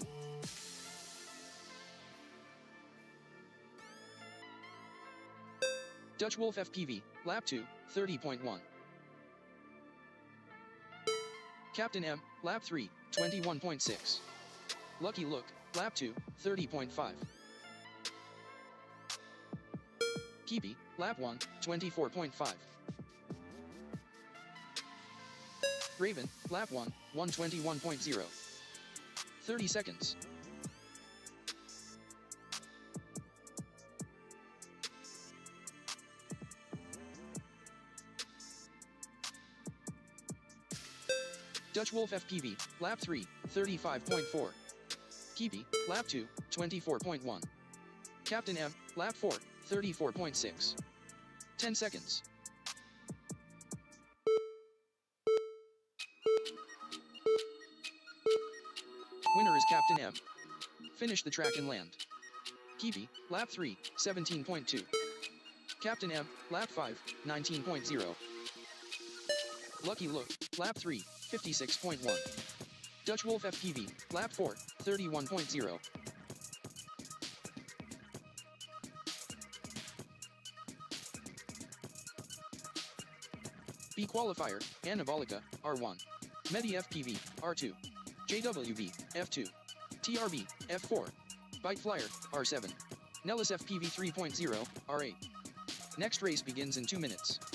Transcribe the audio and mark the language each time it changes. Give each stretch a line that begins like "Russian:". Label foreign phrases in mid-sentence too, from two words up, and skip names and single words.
English: Dutch Wolf FPV, lap 2, 30.1. Captain M, lap 3, 21.6. Lucky Look, lap 2, 30.5. Keepy, lap 1, 24.5. Raven, lap 1, 121.0. 30 seconds. Dutch Wolf FPV, lap 3, 35.4. Keepy, lap 2, 24.1. Captain M, lap 4, 34.6. 10 seconds. Winner is Captain M. Finish the track and land. Keepy, lap 3, 17.2. Captain M, lap 5, 19.0. Lucky Look, lap 3, 56.1. Dutch Wolf FPV, lap 4, 31.0. B qualifier, Anabolica, R1. Medi FPV, R2. JWB, F2. TRB, F4. Bite Flyer, R7. Nellis FPV 3.0, R8. Next race begins in 2 minutes.